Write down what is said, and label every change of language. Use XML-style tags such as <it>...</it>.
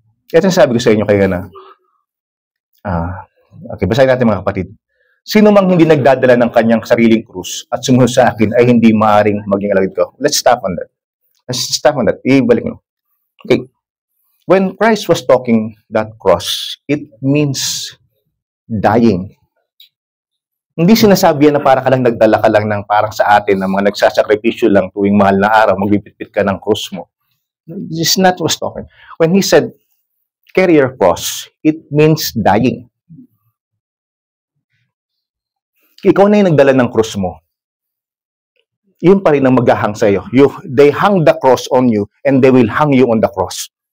<tl>Ito sabi ko sa inyo kayo na. Okay, basahin natin mga kapatid. Sino mang hindi nagdadala ng kanyang sariling krus at sumunod sa akin ay hindi maaring maging alagad ko.</tl> <en>Let's stop on that.</en> <tl>Ibalik mo.</tl> <en>Okay. When Christ was talking that cross, it means dying.</en> <tl>Hindi sinasabi yan na para ka lang nagdala ka lang ng parang sa atin na mga nagsasakripisyo lang tuwing mahal na araw, magbibitbit ka ng krus mo.</tl> <en>This is not what was talking. When He said, carry your cross, it means dying.</en> <tl>Ikaw na yung nagdala ng krus mo. Yun pa rin ang maghahang sa iyo.</tl> <en>They hang the cross on you and they will hang you on the cross.</en>